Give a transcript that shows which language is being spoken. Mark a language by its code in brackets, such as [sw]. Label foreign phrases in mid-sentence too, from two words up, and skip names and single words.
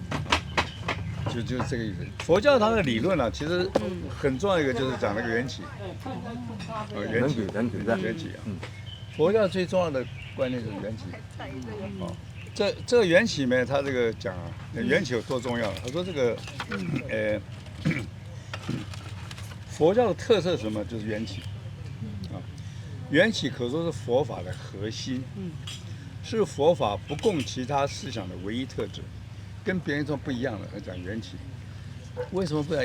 [zh] 就是這個意思。佛教它的理論啊，其實很重要一個就是講那個緣起，緣起啊。佛教最重要的觀念就是緣起。這個緣起呢，他這個講啊，緣起有多重要？他說這個，佛教的特色是什麼？就是緣起。緣起可說是佛法的核心，是佛法不共其他思想的唯一特質。跟別人說不一樣的，他講緣起，為什麼不一樣？